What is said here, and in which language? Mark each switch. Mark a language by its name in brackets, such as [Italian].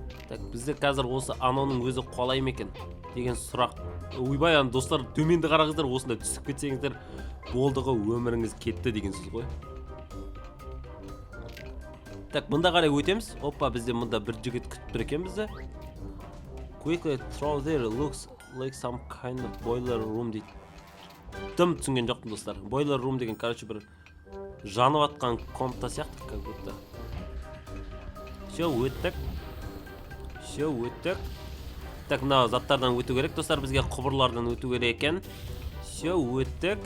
[Kazakh] Так, бізде қазір осы Аноның өзі қуалай ма екен деген сұрақ. Ойбай, достар, төменді қараңыздар, осында түсіп кетсеңіздер, болды ғой, өміріңіз кетті деген сөз ғой. Так, мұнда қарай өтеміз. Опа, бізде мұнда бір жігіт күтіп тұр екен бізді. [English] Quickly through there, looks like some kind of boiler room дейді. [Kazakh] Дым түсінген жоқтым, достар. Boiler room деген, короче, бір жанып атқан комната сияқты, [Russian] как будто. [Kazakh] Все, өттік. Так, мына заттардан өту керек, достар, бізге құбырлардан өту керек екен. Все, өттік.